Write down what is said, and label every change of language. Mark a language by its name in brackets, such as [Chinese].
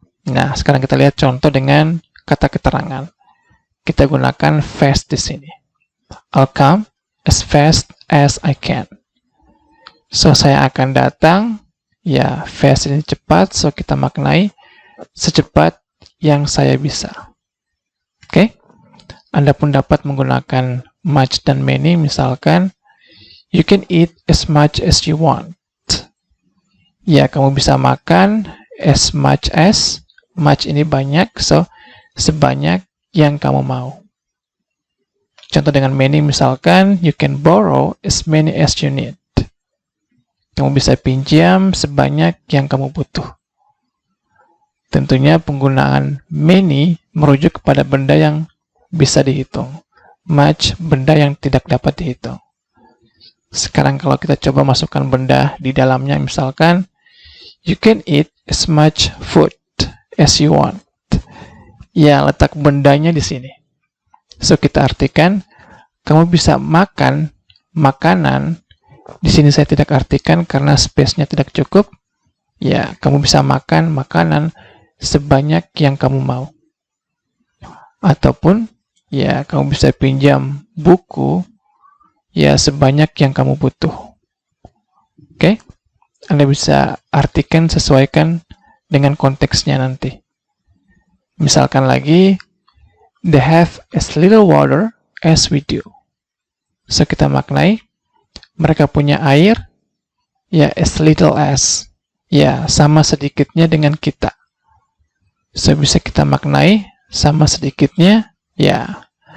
[Indonesian] Nah, sekarang kita lihat contoh dengan kata keterangan. Kita gunakan fast di sini. [English] I'll come as fast as I can. [Indonesian] So, saya akan datang. Fast ini cepat, so kita maknai secepat yang saya bisa. Oke? Anda pun dapat menggunakan much dan many, misalkan [English] you can eat as much as you want. [Indonesian] Kamu bisa makan [English] as much as, [Indonesian] much ini banyak, so sebanyak yang kamu mau. Contoh dengan many, misalkan [English] you can borrow as many as you need. [Indonesian] Kamu bisa pinjam sebanyak yang kamu butuh. Tentunya penggunaan many merujuk kepada benda yang bisa dihitung. Much, benda yang tidak dapat dihitung. Sekarang kalau kita coba masukkan benda di dalamnya, misalkan, [English] you can eat as much food as you want. [Indonesian] Letak bendanya di sini. So, kita artikan, kamu bisa makan makanan. Di sini saya tidak artikan karena space-nya tidak cukup. Kamu bisa makan makanan sebanyak yang kamu mau. Ataupun, kamu bisa pinjam buku, sebanyak yang kamu butuh. Oke? Anda bisa artikan, sesuaikan dengan konteksnya nanti. Misalkan lagi, [English] they have as little water as we do. [Indonesian] So, kita maknai, mereka punya air, ya, [English] as little as, [Indonesian] ya, sama sedikitnya dengan kita. So, bisa kita maknai, sama sedikitnya, ya.